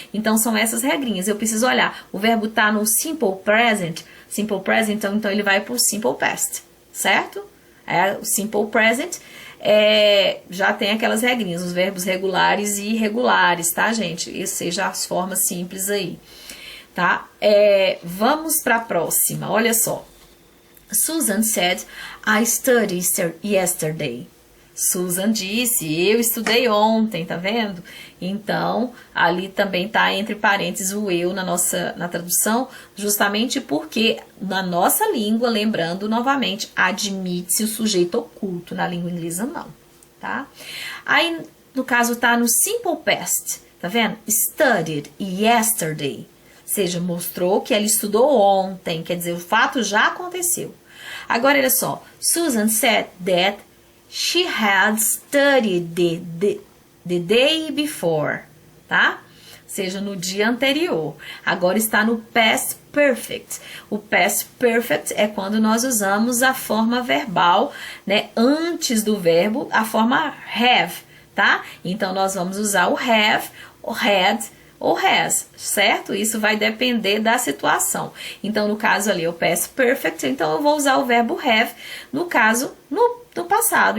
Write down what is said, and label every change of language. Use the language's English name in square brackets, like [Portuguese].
[Portuguese] Então, são essas regrinhas. Eu preciso olhar, o verbo tá no simple present, então ele vai pro simple past, certo? O simple present já tem aquelas regrinhas, os verbos regulares e irregulares, tá, gente? Essas sejam as formas simples aí, tá? Vamos para a próxima, olha só. [English] Susan said, I studied yesterday. [Portuguese] Susan disse, eu estudei ontem, tá vendo? Então, ali também tá entre parênteses o eu na tradução, justamente porque na nossa língua, lembrando novamente, admite-se o sujeito oculto, na língua inglesa não, tá? Aí, no caso, tá no simple past, tá vendo? [English] Studied yesterday. [Portuguese] Ou seja, mostrou que ela estudou ontem, quer dizer, o fato já aconteceu. Agora, olha só, [English] Susan said that she had studied the day before, [Portuguese] tá? Ou seja, no dia anterior. Agora está no past perfect. O past perfect é quando nós usamos a forma verbal, né? Antes do verbo, a forma have, tá? Então, nós vamos usar o have, o had, ou has, certo? Isso vai depender da situação. Então, no caso ali, o past perfect, então eu vou usar o verbo have, no caso, no passado.